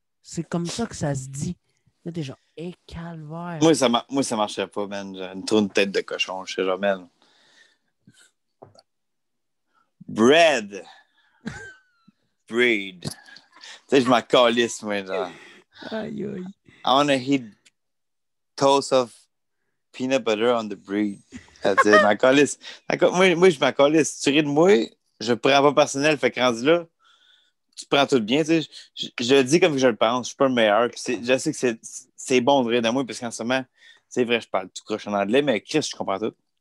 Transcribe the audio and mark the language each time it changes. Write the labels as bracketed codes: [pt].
[fr] C'est comme ça que ça se dit. Là, t'es genre, calvaire. Moi, ça marchait pas, man. J'ai une tourne tête de cochon. Je sais jamais. Bread. Breed. Tu sais, je m'en calisse, moi, genre. Aïe, aïe. [en] I wanna eat toast of peanut butter on the bread. [fr] That's it. Ma calisse. Moi, je m'en calisse. Tu ris de moi, je prends pas personnel. Fait que rendu là, tu prends tout bien. Tu sais, je le dis comme je le pense. Je suis pas le meilleur. Je sais que c'est bon de rire de moi parce qu'en ce moment, c'est vrai, je parle tout croche en anglais, mais Chris, je comprends tout.